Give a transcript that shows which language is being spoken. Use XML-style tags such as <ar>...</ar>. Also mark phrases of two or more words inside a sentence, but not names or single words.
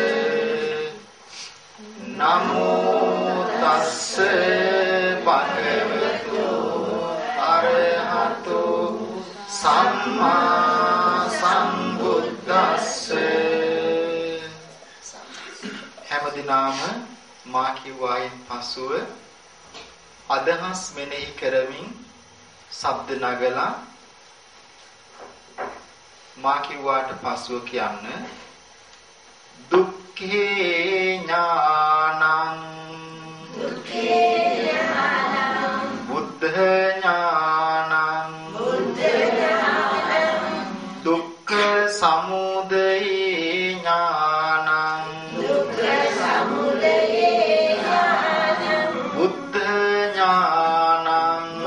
<pi>නමෝ තස්ස භගවතෝ අරහතෝ සම්මා සම්බුද්දස්ස.</pi> <si>හැමදිනම මා කිව්වායින් පසුව අදහස් මෙනෙහි කරමින් ශබ්ද නගලා මා කිව්වාට පසුව කියන්න.</si> <pi>දුක්ඛේ ඥානං බුද්ධ ඥානං දුක්ඛ සමුදය ඥානං බුද්ධ ඥානං</pi>